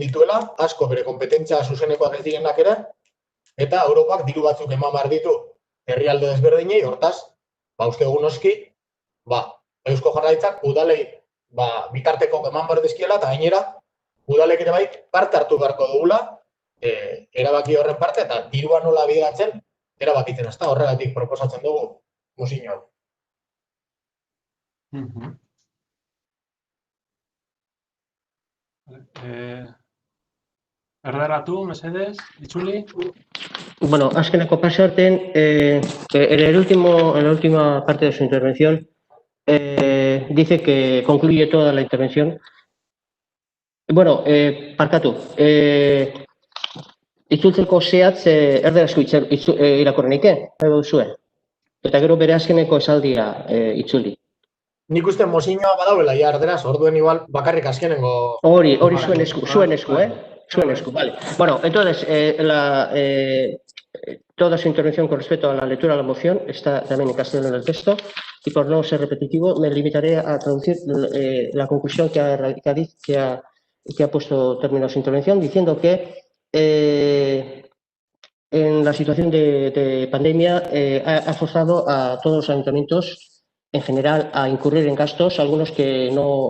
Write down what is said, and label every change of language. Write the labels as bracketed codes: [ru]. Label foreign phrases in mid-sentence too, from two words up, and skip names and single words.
[eu] dituela, asko bere konpetentzia zuzenekoak ez direnak ere, eta Europak diru batzuk eman behar ditu herrialde desberdinei, hortaz, uste dugu noski, Eusko Jaurlaritzak udalei bitarteko eman behar dizkiela, eta gainera, udalek ere bai parte hartu beharko dugula, erabaki horren parte, eta dirua nola bideratzen, erabakitzen ez da, horregatik proposatzen dugu mozio hau. Erdaratu, mesedez, itzuli. Bueno, azkeneko pasarten, [es] en la última parte de su intervención, dice que concluye toda la intervención. [eu] Bueno, parkatu. Itzultzeko zehatz erderazko irakurrenike, zuen. Eta gero bere azkeneko esaldia itzuli. Nik uste mozioa badauela, ja, erderaz, orduen igual bakarrik azkenengo... Hori zuen esku, Zuen esku, vale. Bueno, [es] entonces, toda su intervención con respecto a la lectura de la moción está también en castellano en el texto y por no ser repetitivo me limitaré a traducir la conclusión que ha puesto término a su intervención diciendo que en la situación de pandemia ha forzado a todos los ayuntamientos en general a incurrir en gastos, algunos que no